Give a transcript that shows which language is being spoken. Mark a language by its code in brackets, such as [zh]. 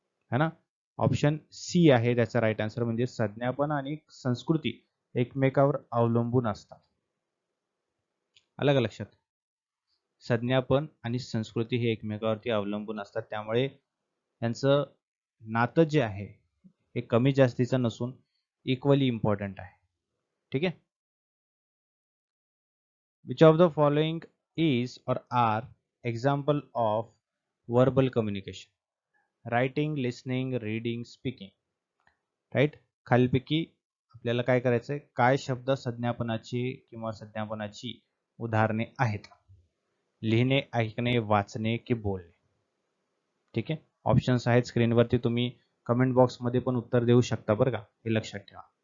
[mr] है ना, option C आहे त्याचा राईट आन्सर. म्हणजे संज्ञापन आणि संस्कृती एकमेकावर अवलंबून असतात. अलग लक्षात, संज्ञापन आणि संस्कृती हे एकमेकावरती अवलंबून असतात, त्यामुळे यांचं नातं जे आहे हे कमी जास्तीचं नसून [en] equally important [mr] आहे. ठीक आहे. [en] Which of the following is or are example of verbal communication? Writing, listening, reading, speaking. Right. [mr] खालीलपैकी आपल्याला काय करायचंय? काय शब्द संज्ञापनाची किंवा संज्ञापनाची उदाहरणे आहेत? लिहिणे, ऐकणे, वाचणे की बोलणे. ठीक आहे. ऑप्शन्स आहेत स्क्रीनवरती, तुम्ही कमेंट बॉक्समध्ये पण उत्तर देऊ शकता बरं का, हे लक्षात ठेवा.